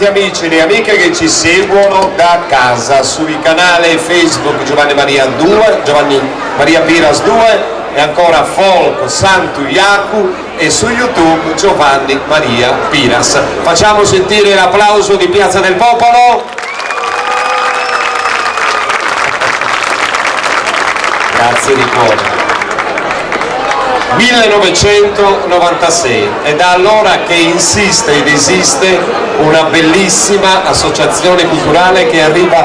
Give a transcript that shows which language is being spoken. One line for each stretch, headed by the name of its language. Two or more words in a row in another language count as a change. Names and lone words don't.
Italian: amici e le amiche che ci seguono da casa sui canali Facebook Giovanni Maria Piras 2 e ancora Folk Santu Iacu e su YouTube Giovanni Maria Piras. Facciamo sentire l'applauso di Piazza del Popolo. Grazie di cuore. 1996 è da allora che insiste ed esiste una bellissima associazione culturale che arriva